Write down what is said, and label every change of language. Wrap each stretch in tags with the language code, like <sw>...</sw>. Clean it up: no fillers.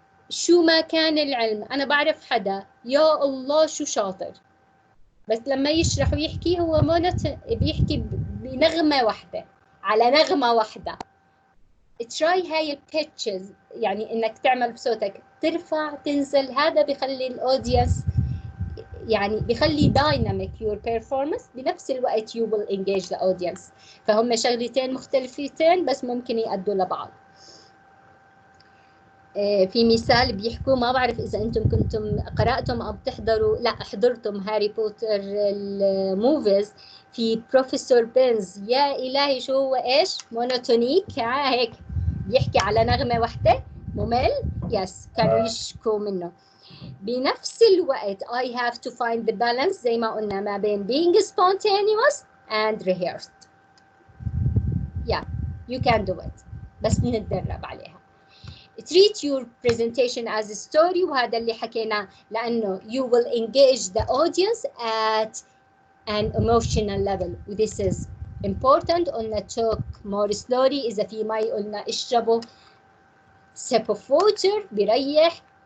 <ar>شو ما كان العلم أنا بعرف حدا يا الله شو شاطر بس لما يشرح ويحكي هو بيحكي بنغمة واحدة على نغمة واحدة.</ar> <en>try هاي البيتشز</en> <ar>يعني إنك تعمل بصوتك ترفع تنزل. هذا بيخلي الأودينس يعني بيخلي</ar> <en>dynamic your performance</en> <ar>بنفس الوقت</ar> <en>you will engage the audience.</en> <ar>فهم شغلتين مختلفتين بس ممكن يأدوا لبعض. في مثال بيحكوا ما بعرف إذا أنتم كنتم قرأتم أو بتحضروا لا حضرتم هاري بوتر الموفيز. في بروفيسور بينز يا إلهي شو هو إيش مونوتونيك هيك بيحكي على نغمة واحدة ممل. يس كانوا يشكوا منه. بنفس الوقت</ar> <en>I have to find the balance</en> <ar>زي ما قلنا ما بين</ar> <en>being spontaneous and rehearsed. Yeah, you can do it.</en> <ar>بس بنتدرب عليها.</ar> <en>Treat your presentation as a story</en> <ar>وهذا اللي حكينا لأنه</ar> <en>you will engage the audience at an emotional level. This is important.</en> <ar>قلنا</ar> <en>talk more slowly.</en> <ar>إذا في مي قلنا اشربوا</ar> <en>sip of water</en> <ar>بيريح.</ar>